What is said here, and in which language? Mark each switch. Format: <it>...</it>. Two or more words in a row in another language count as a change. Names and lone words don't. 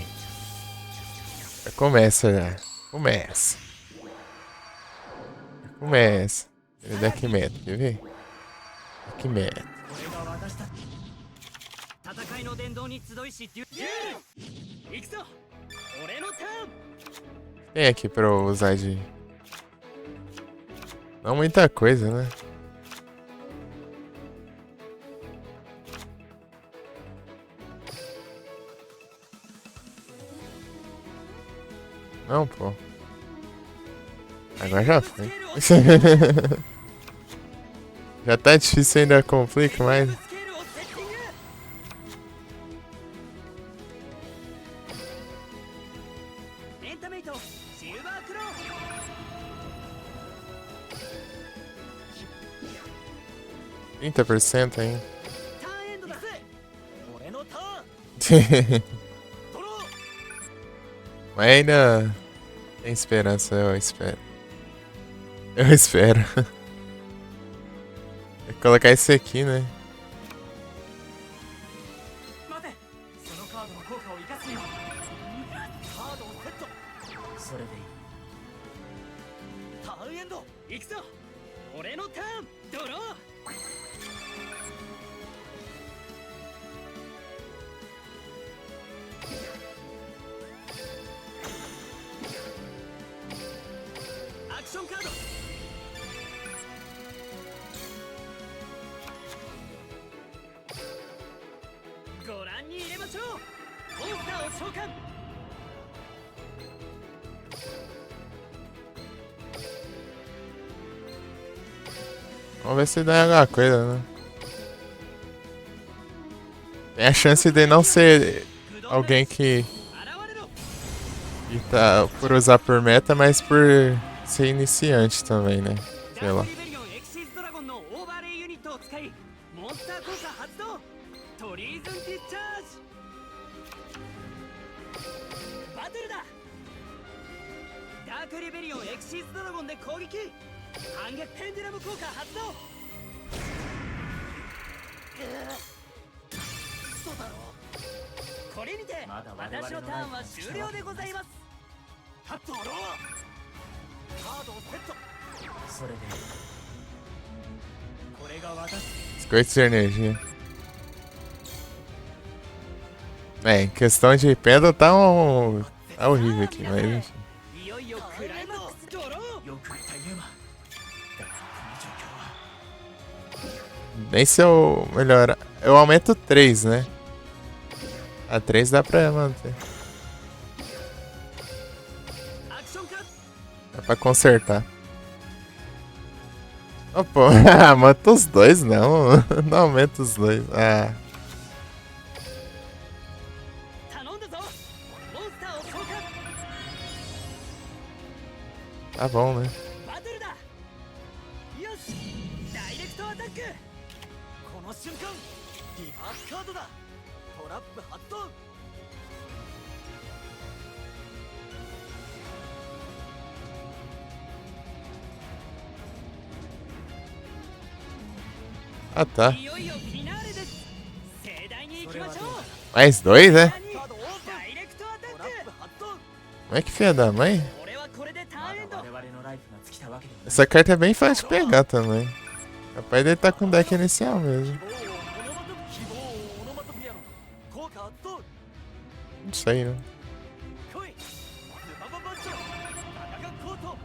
<pt>Já começa já. Começa. Começa. Ele é deck meta, quer ver? Deck meta.</pt> <ja>戦いの殿堂に集いしデュエル。行くぞ。俺のターン。</ja> <pt>Tem aqui pra eu usar de... Não muita coisa, né? Não, pô. Agora já foi. Já tá difícil, ainda complica mais.</pt> <ja>スケールをセッティング。エンタメイトシルバークロー。</ja> <pt>30% ainda.</pt> <ja>ターンエンドだぜ。俺のターンドロー</ja> <pt>Mas ainda tem esperança, eu espero. Eu espero. Vou colocar esse aqui, né?</pt> <ja>待て。果を生かすよ。カードをセット。それでいい。ターンエンド。行くぞ。俺のターン。ドロー。アクションカード。ご覧に入れましょう。モンスターを召喚。</ja> <pt>Vamos ver se dá alguma coisa, né? Tem a chance de não ser alguém que tá por usar por meta, mas por ser iniciante também, né? Sei lá.</pt> <ja>エクシズドラゴンのオーバーレイユニットを使いモンスター効果発動。トリーズンディスチャージ。バトルだ。ダークリベリオンエクシズドラゴンで攻撃。反撃ペンデュラム効果発動。嘘だろ。これにてまだ我々の私のターンは終了でございます。カットロー。カードをセット。それでいい。これが私。</ja> <pt>Biscoitos de energia. É, em questão de pedra tá horrível aqui, mas enfim.</pt> <ja>いよいよクライマックスドロー。よく言ったユーマ。だがこの状況は。</ja> <pt>Nem se eu melhorar. Eu aumento 3, né? A 3 dá pra manter.</pt> <ja>アクションカード。</ja> <pt>Dá pra consertar. Oh, pô, mata os dois, não. Não aumenta os dois. Ah.</pt> <ja>頼んだぞ。モンスターを召喚。</ja> <pt>Tá bom, né?</pt> <ja>バトルだ。よし。ダイレクトアタック。この瞬間リバースカードだ。トラップ発動。</ja> <pt>Ah, tá.</pt> <ja>いよいよフィナーレです。盛大に行きましょう。</ja> <pt>Mais 2, né?</pt> <ja>カードオープン。ダイレクトアタトラッップ発動。</ja> <pt>Como é que filha da mãe?</pt> <ja>ク。俺はこれでタまーンエンド。だ我々のライフが尽きたわけでもない。</ja> <pt>Essa carta é bem fácil de pegar também. Capaz dele tá com deck inicial mesmo.</pt> <ja>希望オノマトピアの効果発動。</ja> <pt>Não sei, né?</pt> <ja>来い。スマババッチョ。タガガコート。</ja>